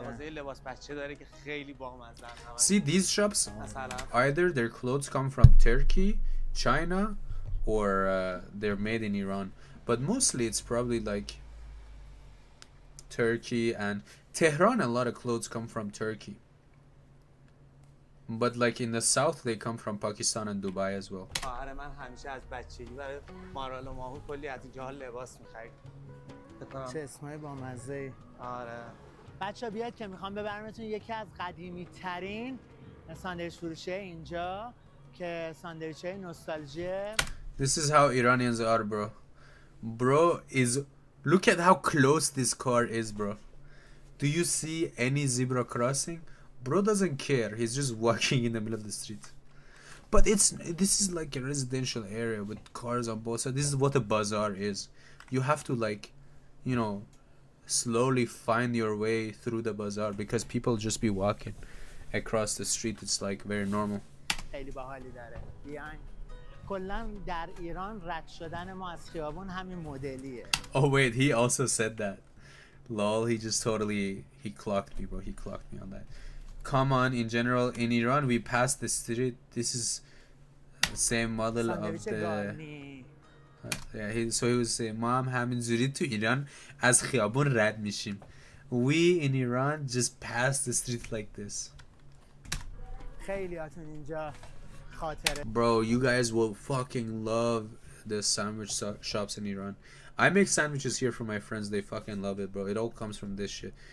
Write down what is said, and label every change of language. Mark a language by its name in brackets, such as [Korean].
[Persian] مغازه لباس بچه داره که خیلی بامزه همه. [English] See, these shops, [Persian] مثلا [English] either their clothes come from Turkey, China, or they're made in Iran. But mostly it's probably like Turkey and Tehran. A lot of clothes come from Turkey. But like in the south, they come from Pakistan and Dubai as well. [Persian] آره من همیشه از بچگی برای مارال و ماهو کلی از اینجاها لباس می‌خرید. چه اسمای بامزه. آره. بچه بیاید که میخوام ببرمتون یکی از قدیمی ترین ساندویچ فروشه اینجا که ساندویچ های نوستالژیه. [English] This is how Iranians are, bro. Bro is look at how close this car is, bro. Do you see any zebra crossing? Bro doesn't care. He's just walking in the middle of the street. But this is like a residential area with cars on both sides. This is what a bazaar is. You have to, like, you know, slowly find your way through the bazaar because people just be walking across the street. It's like very normal. [Persian] خیلی باحالی داره. بیاین. کلا در ایران رد شدن ما از خیابون همین مدلیه. [English] Oh wait, he also said that. Lol, he just totally he clocked me, bro. He clocked me on that. Come on, in general, in Iran we pass the street. This is the same model of [Persian] ساندویچ [English] the [Persian] گارنی. [English] yeah, so he was saying [Persian] ما هم همینجوری تو ایران از خیابون رد میشیم. [English] We in Iran just pass the street like this. [Persian] خیلیاتون اینجا خاطره. [English] Bro, you guys will fucking love the sandwich shops in Iran. I make sandwiches here for my friends. They fucking love it, bro. It all comes from this shit.